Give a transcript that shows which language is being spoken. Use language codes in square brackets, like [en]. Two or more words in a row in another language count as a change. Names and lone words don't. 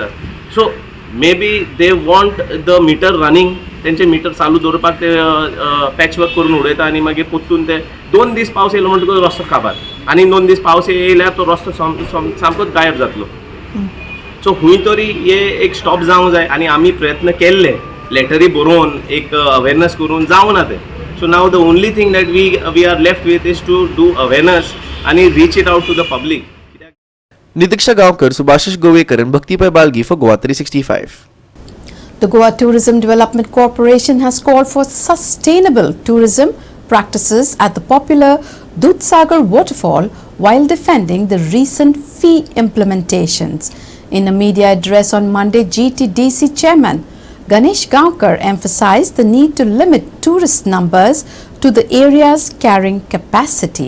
[en] so maybe they want the meter running, [kok] तेंचे मिटर चालू दवरपाक ते [en] patch work [kok] करून उडयता आनी मागीर पोत्तून ते 2 दीस पावस येयलो म्हणटकूच रस्तो काबार, आनी 2 दीस पावस येयल्यार तो रस्तो सामकोच गायब जातलो. सो खूंय तरी हे एक स्टॉप जावंक जाय आनी आमी प्रयत्न केल्ले, लेटरी बरोवन एक अवेरनस करून जावं ना ते. [en] so now the only thing that we are left with is to do awareness आनी reach it out to the public. नितीक्षा गांवकर, सुभाषिश गोवेकर and Bhaktipai Balgi for Goa 365. The Goa Tourism Development Corporation has called for sustainable tourism practices at the popular Dudhsagar waterfall while defending the recent fee implementations. In a media address on Monday, GTDC Chairman Ganesh Gaonkar emphasized the need to limit tourist numbers to the area's carrying capacity.